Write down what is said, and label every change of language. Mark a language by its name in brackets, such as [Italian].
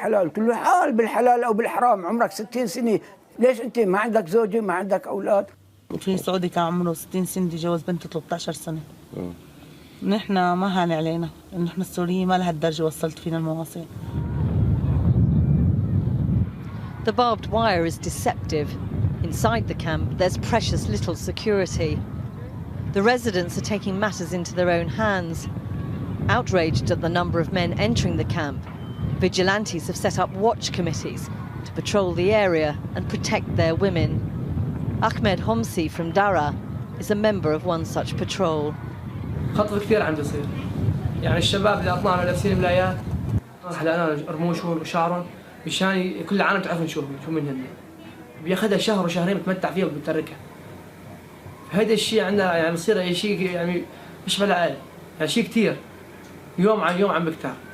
[Arabic] قلت له حال بالحلال أو بالحرام، عمرك 60 سنة، ليش أنت ما عندك زوجة ما عندك أولاد؟ في سعودي كان عمره 60 سنة جوز بنته 13 سنة. نحن ما هان علينا إنه نحن السوريين ما لهالدرجة وصلت فينا المواصيل. [English] The barbed wire is deceptive. Inside the camp, there's precious little security. The residents are taking matters into their own hands. Outraged at the number of men entering the camp, vigilantes have set up watch committees to patrol the area and protect their women. Ahmed Homsi from Dara is a member of one such patrol. [Arabic] خطف كثير عم بيصير، يعني الشباب اللي اطلعنا لابسين ملايات حلقنا رموشهم وشعرهم مشان كل عالم تعرف نشوف شو منهن، بياخذها شهر وشهرين بتمتع فيها وبتتركها. هذا الشيء عندنا يعني بصير شيء يعني مش بلا يعني شيء كثير يوم عن يوم عم بكتر.